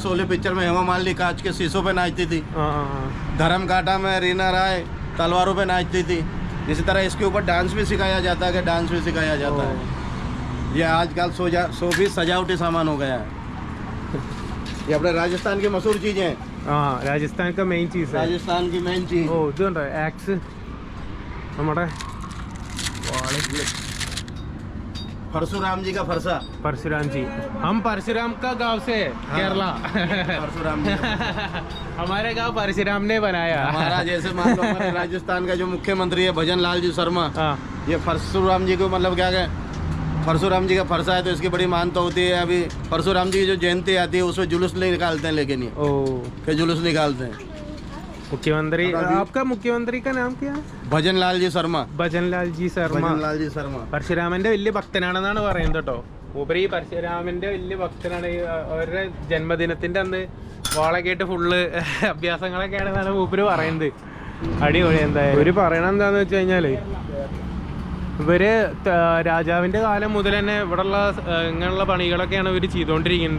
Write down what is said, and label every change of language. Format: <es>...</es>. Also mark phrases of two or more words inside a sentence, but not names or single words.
<hi>शोले पिक्चर में हेमा मालिनी कांच के शीशों पे नाचती थी. धर्म कांटा में रीना राय तलवारों पे नाचती थी. इसी तरह इसके ऊपर डांस भी सिखाया जाता है. कि डांस भी सिखाया जाता है. ये आजकल सो भी सजावटी सामान हो गया है. ये अपने राजस्थान की मशहूर चीज़ें हैं. हाँ राजस्थान का मेन चीज़ है. राजस्थान की मेन चीज़.</hi> <ml>ഓ ഇതുണ്ടോ ആക്സ് നമ്മുടെ</ml> <hi>परशुराम जी का फरसा। परशुराम जी, हम परशुराम का गांव से है, केरला। परशुराम जी हमारे गांव परशुराम ने बनाया। हमारा जैसे मान लो हमारे राजस्थान का जो मुख्यमंत्री है भजन लाल जी शर्मा, हाँ ये परशुराम जी को मतलब क्या कहें, परशुराम जी का फरसा है तो इसकी बड़ी मानता होती है। अभी परशुराम जी की जो जयंती आती है उसमें जुलूस नहीं निकालते हैं, लेकिन ये ओ फिर जुलूस निकालते हैं। मुख्यमंत्री, आपका मुख्यमंत्री का नाम क्या है? भजन लाल जी शर्मा। ഭജൻലാൽ ജി ശർമ്മ. भजन लाल जी शर्मा</hi> <ml>പരശുരാമന്റെ വലിയ ഭക്തനാണെന്നാണ് പറയുന്നത് കേട്ടോ. മൂപ്പര് ഈ പരശുരാമന്റെ വലിയ ഭക്തനാണ്. ഈ അവരുടെ ജന്മദിനത്തിന്റെ അന്ന് വാളൊക്കെ ആയിട്ട് ഫുള്ള് അഭ്യാസങ്ങളൊക്കെയാണെന്നാണ് മൂപ്പര് പറയുന്നത്. അടിപൊളി. എന്തായാലും ഇവര് പറയണത് എന്താന്ന് വെച്ച് കഴിഞ്ഞാല് ഇവര് രാജാവിന്റെ കാലം മുതൽ തന്നെ ഇവിടെയുള്ള ഇങ്ങനെയുള്ള പണികളൊക്കെയാണ് ഇവർ ചെയ്തുകൊണ്ടിരിക്കുന്നത്.</ml>